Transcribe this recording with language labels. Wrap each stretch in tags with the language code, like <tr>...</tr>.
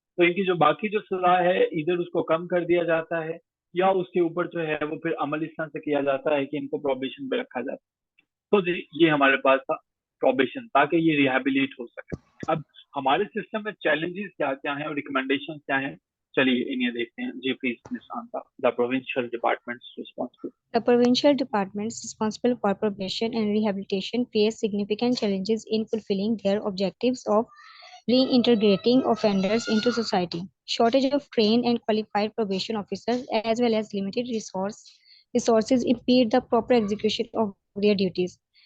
<ur>تو ان کی جو باقی جو سزا ہے ادھر اس کو کم کر دیا جاتا ہے یا اس کے اوپر جو ہے وہ پھر عمل اس طرح سے کیا جاتا ہے کہ ان کو پروبیشن پہ رکھا جاتا ہے. تو جی یہ ہمارے پاس تھا پروبیشن، تاکہ یہ ریہیبلیٹ ہو سکے. اب ہمارے سسٹم میں چیلنجز کیا کیا ہیں اور ریکمنڈیشن کیا ہیں، چلیے انہیں دیکھتے ہیں. جی پلیز نشان صاحب.</ur> <en>The provincial departments responsible. The provincial departments responsible for probation and rehabilitation face significant challenges in fulfilling their objectives of reintegrating offenders into society. Shortage of trained and qualified probation officers as well as limited resources impede the proper execution of their duties.</en>